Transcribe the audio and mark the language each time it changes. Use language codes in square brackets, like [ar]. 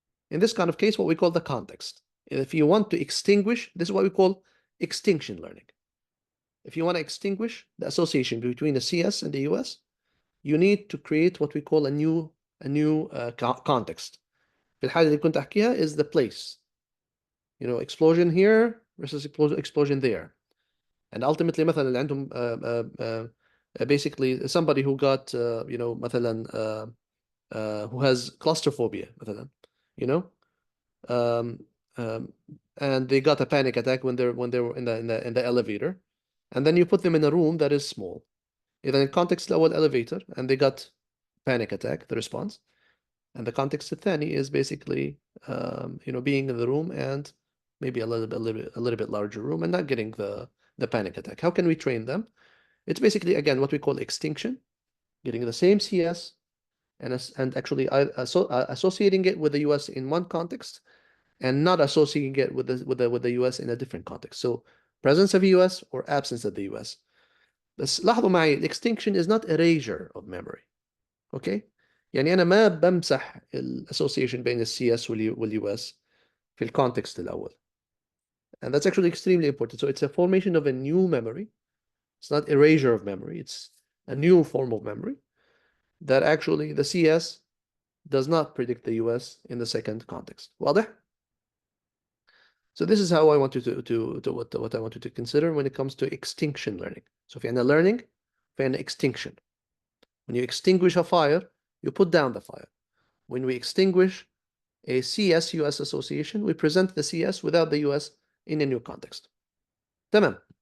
[en] In this kind of case, what we call the context. If you want to extinguish, this is what we call extinction learning. If you want to extinguish the association between the CS and the US, you need to create what we call a new context. [ar] في الحالة اللي كنت أحكيها [en] is the place. Explosion here versus explosion there. And ultimately مثلا [ar] اللي عندهم [en] basically somebody who got مثلا who has claustrophobia مثلا, um, and they got a panic attack when they were in the elevator, and then you put them in a room that is small. إذا الcontext الأول elevator and they got panic attack, the response, and the context الثاني is basically being in the room and maybe a little bit larger room and not getting the panic attack. How can we train them? It's basically again what we call extinction, getting the same CS and actually associating it with the US in one context and not associating it with the US in a different context. So presence of US or absence of the US. [ar] بس لاحظوا معي, [en] extinction is not erasure of memory. Okay? [ar] يعني أنا ما بمسح الأسوسيشن بين السي اس واليو اس في الكونتكست الأول. [en] And that's actually extremely important. So it's a formation of a new memory. It's not erasure of memory. It's a new form of memory that actually the CS does not predict the US in the second context. [ar] واضح? [en] So this is how I want you to what I want you to consider when it comes to extinction learning. [ar] So في عندنا learning, في عندنا extinction. [en] When you extinguish a fire, you put down the fire. When we extinguish a CS-US association, we present the CS without the US in a new context. [ar] تمام.